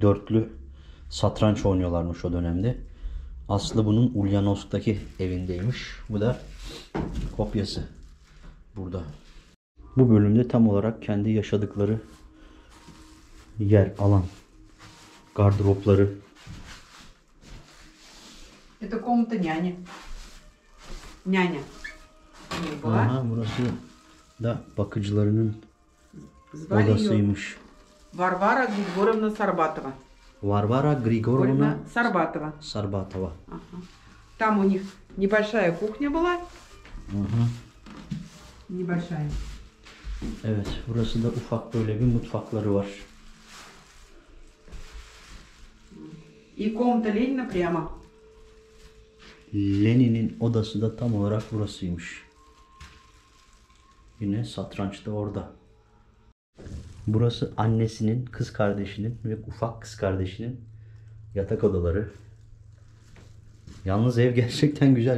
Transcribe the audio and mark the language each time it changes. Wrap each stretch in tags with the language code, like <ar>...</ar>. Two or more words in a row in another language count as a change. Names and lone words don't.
<tr>Dörtlü satranç oynuyorlarmış o dönemde. Aslı bunun Ulyanovsk'taki evindeymiş. Bu da kopyası burada. Bu bölümde tam olarak kendi yaşadıkları yer, alan, gardıropları.</tr> <ru>Это комната няни. Няня. У них была.</ru> <tr>Aha, burası da bakıcılarının</tr> <ru>Звали ее</ru> <tr>odasıymış.</tr> <ru>Варвара Григорьевна Сарбатова. Varvara Grigorьевна Сарбатова. Sarbatova. Ага. Там у них небольшая кухня была. Небольшая.</ru> <tr>Evet, burası da ufak böyle bir mutfakları var.</tr> <ru>И комната Ленина прямо.</ru> <tr>Lenin'in odası da tam olarak burasıymış. Yine satranç da orada. Burası annesinin, kız kardeşinin ve ufak kız kardeşinin yatak odaları. Yalnız ev gerçekten güzel.</tr>